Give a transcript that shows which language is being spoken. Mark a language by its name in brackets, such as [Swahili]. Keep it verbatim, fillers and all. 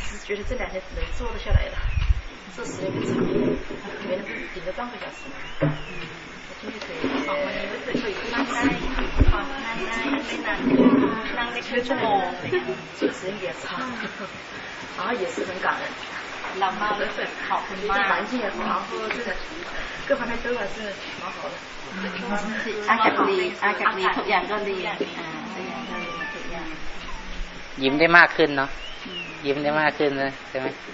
[Chinese] 觉得这两天只能坐得下来了，这时间不长，原来顶多半个小时，我觉得可以。 [Thai] ของวันนี้รู้สึกเคยนั่งได้ความนั่งได้ไม่นานนั่งได้ชั่วโมง [Chinese] 这个时间比较长，然后也是很感人。 [Thai] เรามารู้สึกขอบคุณมาก [Chinese] 环境也很好，这个各方面都还是蛮好的。 [Thai] อากาศดีอากาศดีทุกอย่างก็ดีอ่าทุกอย่างก็ดีทุกอย่าง ยิ้มได้มากขึ้นเนาะยิ้มได้มากขึ้นเลยใช่ไหม